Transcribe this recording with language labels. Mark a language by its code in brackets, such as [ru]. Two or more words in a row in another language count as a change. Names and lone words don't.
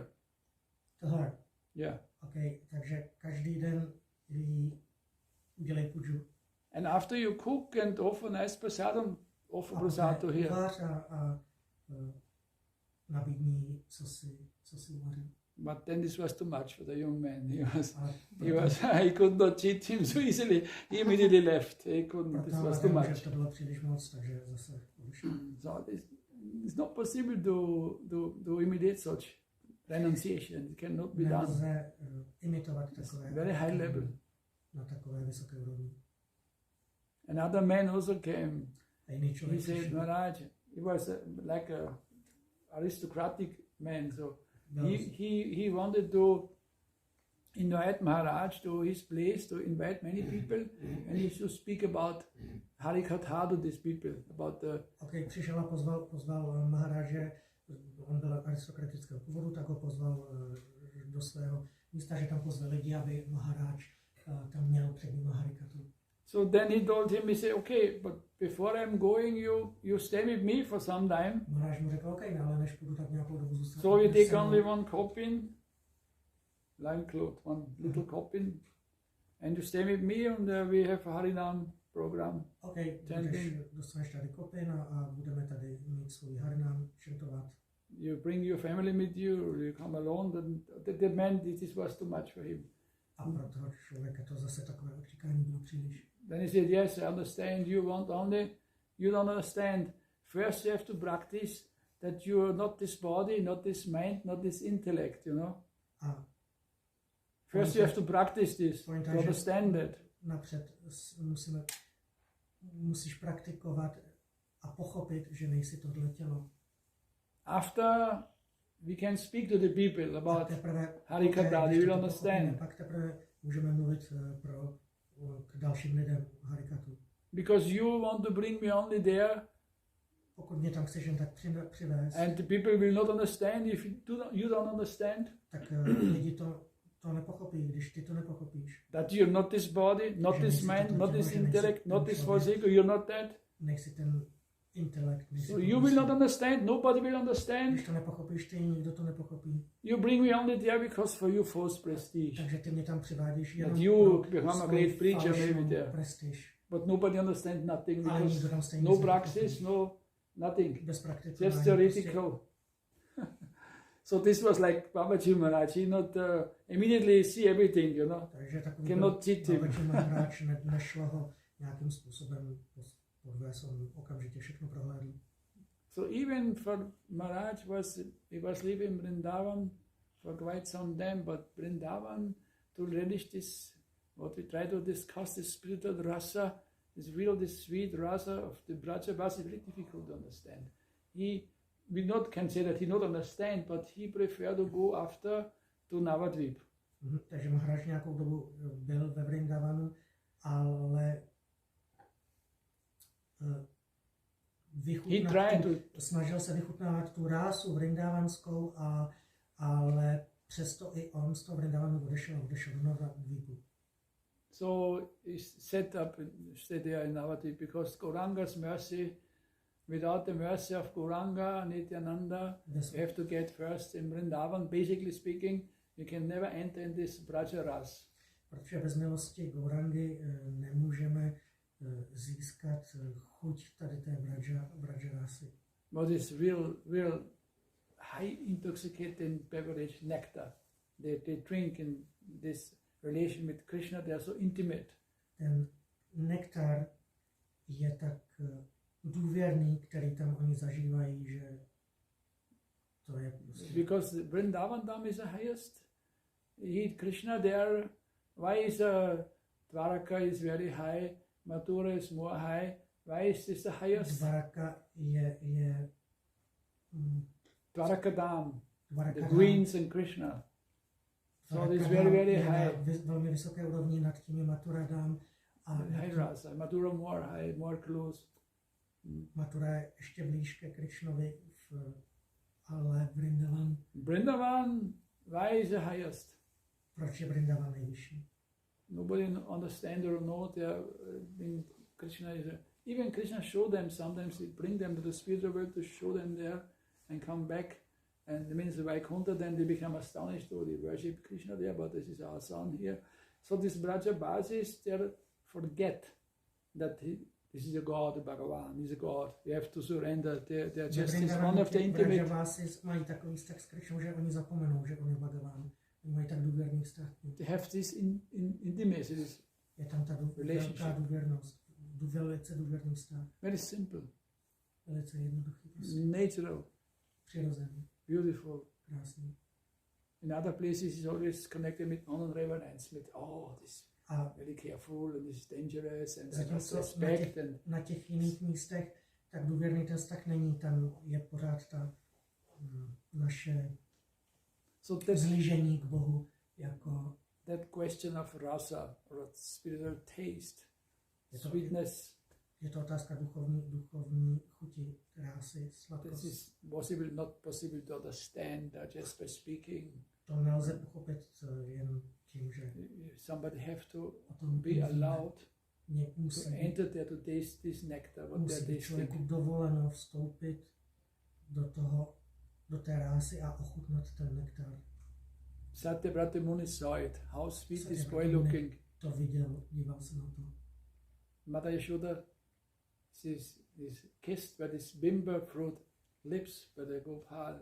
[en] To her? Yeah. [cs] Okay, takže každý den udělej puju. [en] And after you cook and offer nice prasadam, offer prasad to here. [cs] A nabídní, co si uvařil. [en] But then this was too much for the young man. He could not cheat him so easily. He immediately left. He couldn't. This was too much. [cs] To bylo příliš moc, takže zase odešel. [en] So it's not possible to imitate such renunciation. It cannot be done. [cs] Nelze imitovat takové. [en] Very high level. [cs] Na takové vysoké úrovni. [en] Another man also came. He said, Maharaj, he was like a aristocratic man, so he wanted to invite Maharaj to his place, to invite many people, and he should speak about Harikatha to these people, about the... [cs] Okay, přišel a pozval Maharáže, on byl aristokratického původu, tak ho pozval do svého místa, že tam pozval lidi, aby Maharáž tam měl před ním Harikathu. [en] So then he told him, he said, okay, but before I'm going, you stay with me for some time. [cs] Maharaj mu řekl, okay, ale než půjdu, tak nějakou dobu zůstat. [en] So you take only one coffin, line cloth, one little coffin, and you stay with me, and we have Harinam program. OK, chanting. [cs] dostaneš tady kopin a budeme tady mít svůj harnám, čantovat. [en] You bring your family with you, or you come alone, then the man, this was too much for him. [cs] A pro toho člověka to zase takové odříkání bylo příliš. [en] Then he said, yes, I understand, you don't understand. First you have to practice that you are not this body, not this mind, not this intellect, you know. A first you have to practice this, to understand it. [cs] Napřed musíš praktikovat a pochopit, že nejsi tohle tělo. [en] After we can speak to the people about Harikatha, they will understand. [cs] Pak teprve můžeme mluvit k dalším lidem Harikatu. [en] Because you want to bring me only there. [cs] Pokud mě tam chceš jen tak přivést. [en] And the people will not understand if you don't understand. [cs] Tak lidi to nepochopí, když ty to nepochopíš. [en] That you're not this body, not this mind, not this intellect, not this physical, you're not that. [cs] Nejsi ten intelekt. [en] So you will not understand, nobody will understand. [cs] Když to nepochopíš ty, nikdo to nepochopí. [en] You bring me only there because for you false prestige. [cs] Takže ty mě tam přivádíš jenom [en] that you become a great preacher maybe there. [cs] Prestiž. [en] But nobody understands nothing because no practice, no nothing. Just theoretical. So this was like Babaji Maharaj. He not immediately see everything, you know. Cannot cheat him. [cs] Babaji Maharaj nešlo ho nějakým způsobem podvést, on okamžitě všechno prohlédl. [en] So even for Maharaj he was living in Vrindavan for quite some time, but Vrindavan to relish this, what we try to discuss, this spiritual rasa, this sweet rasa of the Braja Bhasa is very difficult to understand. We not can say that he not understand, but he prefer to go after to Navadvip. [cs] Takže Maharaj nějakou dobu byl ve Vrindavanu, ale snažil se vychutnávat tu rásu vrindavanskou, ale přesto i on z toho Vrindavanu odešel do Navadvipu. [en] So he set up, stayed there in Navadvip because Gauranga's mercy, without the mercy of Gauranga, Nityananda, you have to get first in Vrindavan. Basically speaking, you can never enter in this Braja Ras. [cs] Protože bez milosti Gaurangy nemůžeme získat chuť tady té Braja Rasy. [en] What is real high intoxicating beverage, nectar. They drink in this relation with Krishna, they are so intimate. [cs] Ten nektar je tak důvěrný, který tam oni zažívají, že to je prostě... [en] Because Vrindavan Dham is the highest. He Krishna there. Why is Dwaraka is very high, Mathura is more high. Why is this the highest? [cs] Dwaraka je [en] Dwaraka Dham. The queens and Krishna. So it is very high. [cs] Velmi vysoké úrovni, nad tím je Mathura Dham. [en] High rasa. Mathura more high, more close. [cs] Mathura je ještě blíž ke Krishnovi, ale [en] Vrindavan, why is the highest? [cs] Proč je Vrindavan nejvyšší? [en] Nobody understands or knows Krishna is even Krishna show them sometimes, he bring them to the spiritual world to show them there and come back. And it means the Vaikuntha, then they become astonished, oh, they worship Krishna there, but this is our son here. So this Braja Basis, they forget that this is a God, the Bhagavan, he's a God. You have to surrender. They're just one of the intimate. [cs] Braja Basis mají takový vztah s Krishnou, že oni zapomenou, že on je Bhagavan. Oni mají tak důvěrný vztah. [en] They have this intimacy. [cs] Je tam ta velká důvěrnost. Velice důvěrný vztah. [en] Very simple. [cs] Velice jednoduchý. [en] Natural. [cs] Přirozený. [en] Beautiful. [cs] Krásný. [en] In other places is always connected with honor and reverence, with this very careful and this is dangerous and respect. [cs] Na těch jiných místech tak důvěrný ten vztah není, tam je pořád ta naše zlížení k Bohu jako [en] that question of rasa or spiritual taste, sweetness. [cs] Je to otázka duchovní chuti, krásy, sladkost. [en] This is not possible to understand just by speaking. [cs] To nelze pochopit jen tím, že [en] somebody have to be allowed to enter there to taste this nectar. [cs] Musí člověku dovoleno vstoupit do té rásy a ochutnat ten nektar. [en] Satyavrata Muni saw it. How sweet this boy looking. [cs] To viděl, díval se na to. [en] Mother Yashoda is kissed by this bimber fruit lips by the Gopal.